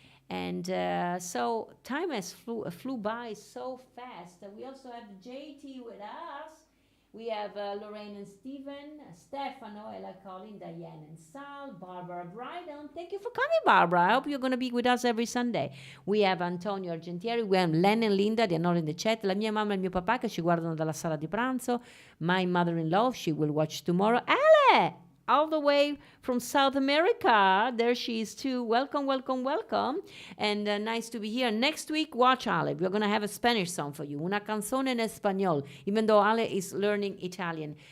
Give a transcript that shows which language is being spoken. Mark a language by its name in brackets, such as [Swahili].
[English] And so time has flew by so fast. We also have JT with us. We have Lorraine and Stefano, Ella, Colin, Diane and Sal, Barbara Brydon. Thank you for coming, Barbara. I hope you're going to be with us every Sunday. We have Antonio Argentieri, we have Len and Linda, they're not in the chat. [Italian] La mia mamma e il mio papà che ci guardano dalla sala di pranzo. [English] My mother-in-law, she will watch tomorrow. Ale! All the way from South America. There she is too. Welcome, welcome, welcome. And nice to be here. Next week, watch Ale. We're going to have a Spanish song for you. [Italian] Una canzone en español, [English] even though Ale is learning Italian.